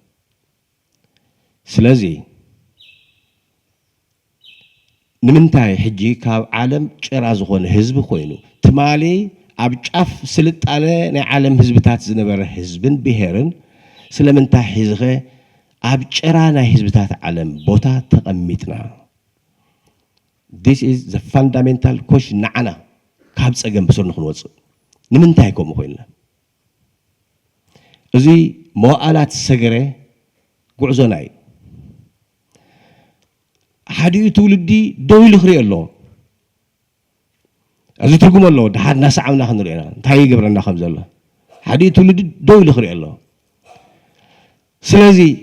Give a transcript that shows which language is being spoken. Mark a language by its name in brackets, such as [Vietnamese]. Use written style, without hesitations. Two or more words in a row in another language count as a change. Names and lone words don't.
[Tigrinya] ስለዚ ንምንታይ ሕጂ ካብ ዓለም ጭራ ዝኾነ ህዝቢ ኮይኑ ትማሊ ኣብ ጫፍ ስልጣነ ናይ ዓለም ህዝብታት ዝነበረ ህዝብን ብሄርን ስለምንታይ ሒዝኸ ኣብ ጭራ ናይ ህዝብታት ዓለም ቦታ ተቐሚጥና [English] This is the fundamental question [Tigrinya] ንዓና ካብ ፀገም ብስር ንክንወፅእ ንምንታይ ከምኡ ኮይንና እዚ መዋእላት ሰገረ ጉዕዞና እዩ ሓዲኡ ትውልዲ ደው ኢሉ ክሪኦ ኣለዎ እዚ ትርጉም ኣለዎ ድሓር እናሰዓብና ክንሪኦ ኢና እንታይ ይገብረና ከም ዘሎ ሓዲኡ ትውልዲ ደው ኢሉ ክሪኦ ኣለዎ ስለዚ